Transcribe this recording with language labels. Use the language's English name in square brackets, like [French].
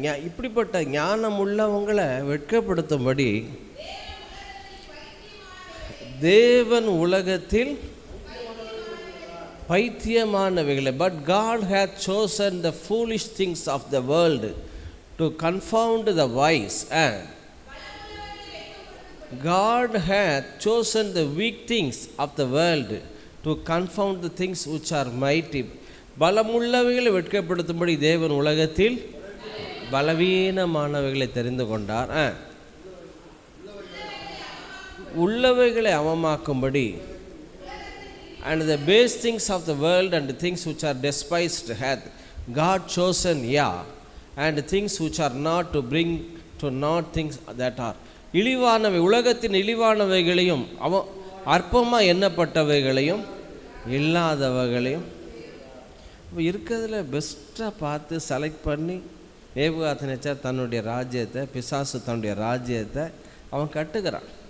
[Tamil] இப்படிப்பட்ட ஞானம் உள்ளவங்களை வெட்கப்படுத்தும்படி தேவன் உலகத்தில் பைத்தியமானவைகளை, [English] but God hath chosen the foolish things of the world to confound the wise, and God hath chosen the weak things of the world to confound the things which are mighty. [Tamil] பலமுள்ளவைகளை வெட்கப்படுத்தும்படி தேவன் உலகத்தில் பலவீனமானவைகளை தெரிந்து கொண்டார். உள்ளவைகளை அவமாக்கும்படி, [English] and the base things of the world and the things which are despised hath God chosen, and things which are not, to bring to naught things that are. [Tamil] இழிவானவை, உலகத்தின் இழிவானவைகளையும் அற்பமாக எண்ணப்பட்டவைகளையும் இல்லாதவைகளையும் இருக்கிறதுல பெஸ்ட்டாக பார்த்து select பண்ணி நேபுகாத் நேச்சார் தன்னுடைய ராஜ்யத்தை, பிசாசு தன்னுடைய ராஜ்யத்தை அவன் கட்டுகிறான்.